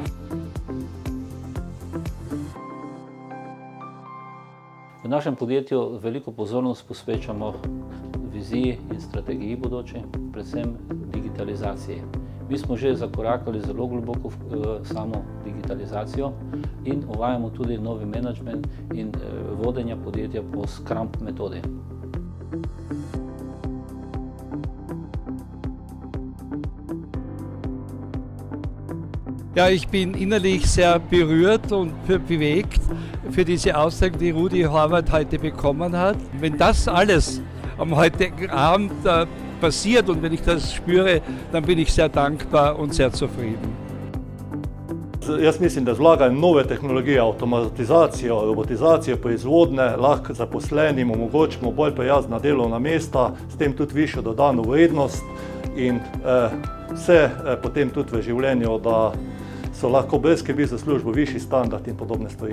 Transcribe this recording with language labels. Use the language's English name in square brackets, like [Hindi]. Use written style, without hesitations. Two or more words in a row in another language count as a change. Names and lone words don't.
[Slovenian] V našem podjetju veliko pozornost posvečamo viziji in strategiji bodoče, predvsem digitalizaciji. Mi smo že zakorakali zelo globoko v samo digitalizacijo in uvajamo tudi novi menedžment in vodenja podjetja po Scrum metodi. [German] Ja, ich bin innerlich sehr berührt und bewegt für diese Auszeichnung, die Rudi Horvat heute bekommen hat. Wenn das alles am heutigen Abend passiert und wenn ich das spüre, dann bin ich sehr dankbar und sehr zufrieden. [Slovenian] Jaz mislim, da z vlaganjem nove tehnologije, avtomatizacijo, robotizacijo proizvodnje lahko zaposlenim omogočimo bolj prijazna delovna mesta, s tem tudi višjo dodano vrednost in vse potem tudi v življenju, da so lahko brez skrbi za službo višji standard in podobne stvari.